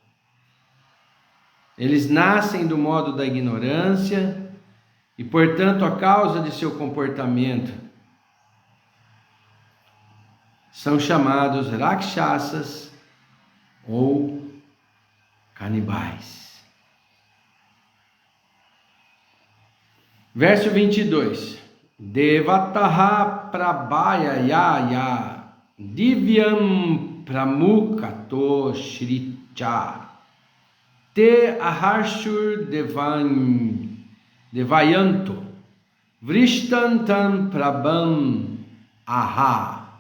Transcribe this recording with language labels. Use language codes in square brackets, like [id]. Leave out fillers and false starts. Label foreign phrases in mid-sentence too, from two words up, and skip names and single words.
[pt] Eles nascem do modo da ignorância e, portanto, a causa de seu comportamento são chamados Rakshasas ou canibais. Verso 22. [sa] Devataha prabhayaya divyam pramukhato shricha te aharshur devayanto vrishtantam prabham aha.